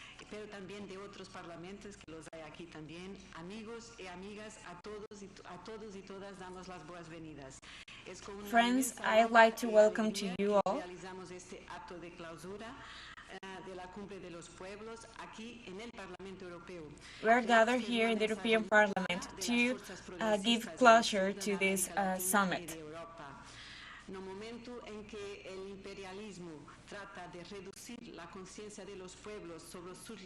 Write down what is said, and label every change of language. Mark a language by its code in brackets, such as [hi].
[es] Pero también de otros parlamentos que los hay aquí también. Amigos y amigas, a todos y todas damos las buenas-venidas. [en] Friends, I'd like to welcome to you all. [es] Realizamos este acto de clausura de la Cumbre de los Pueblos aquí en el Parlamento Europeo. [en] We're gathered here in the European Parliament to give closure to this summit. [es] No momento en que el imperialismo trata de reducir la conciencia de los pueblos sobre sus